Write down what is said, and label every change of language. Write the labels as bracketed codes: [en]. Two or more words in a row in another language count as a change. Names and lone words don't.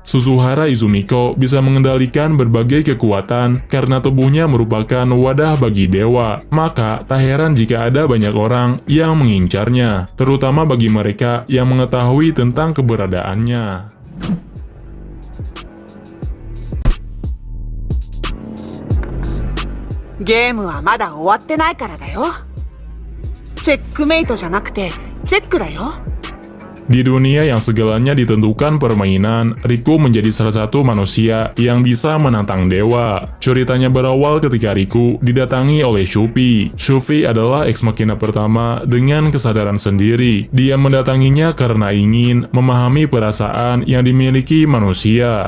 [id] Suzuhara Izumiko bisa mengendalikan berbagai kekuatan karena tubuhnya merupakan wadah bagi dewa. Maka tak heran jika ada banyak orang yang mengincarnya, terutama bagi mereka yang mengetahui tentang keberadaannya. [ja] Game はまだ終わってないからだよ。チェックメイトじゃなくてチェックだよ。 [id] Di dunia yang segalanya ditentukan permainan, Riku menjadi salah satu manusia yang bisa menantang dewa. Ceritanya berawal ketika Riku didatangi oleh Shupi. Shupi adalah ex machina pertama dengan kesadaran sendiri. Dia mendatanginya karena ingin memahami perasaan yang dimiliki manusia.